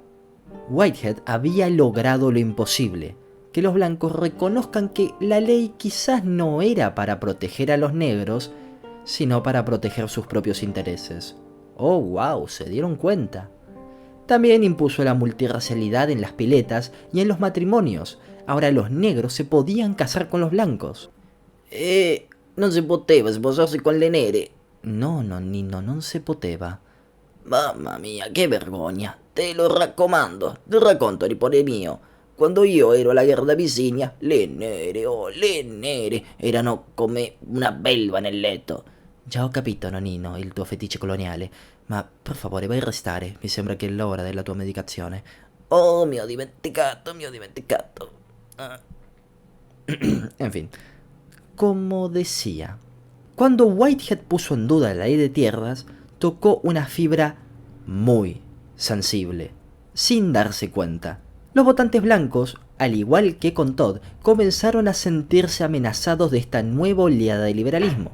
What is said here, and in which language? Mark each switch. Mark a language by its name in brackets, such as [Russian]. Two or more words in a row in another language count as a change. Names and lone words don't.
[Spanish] Whitehead había logrado lo imposible, que los blancos reconozcan que la ley quizás no era para proteger a los negros, sino para proteger sus propios intereses. Oh wow, se dieron cuenta. También impuso la multirracialidad en las piletas y en los matrimonios. Ahora los negros se podían casar con los blancos. [Italian] Non si poteva sposarsi con le nere. No, nonnino, non si poteva. Mamma mia, che vergogna. Te lo raccomando, ti racconto di cuore mio. Quando io ero alla guerra d'Abisinia, le nere, erano come una belva nel letto. Già ho capito, nonnino, il tuo feticcio coloniale, ma per favore vai a restare, mi sembra che è l'ora della tua medicazione. Oh, mi ho dimenticato. [Spanish] En fin, como decía, cuando Whitehead puso en duda la ley de tierras, tocó una fibra muy sensible, sin darse cuenta. Los votantes blancos, al igual que con Todd, comenzaron a sentirse amenazados de esta nueva oleada de liberalismo.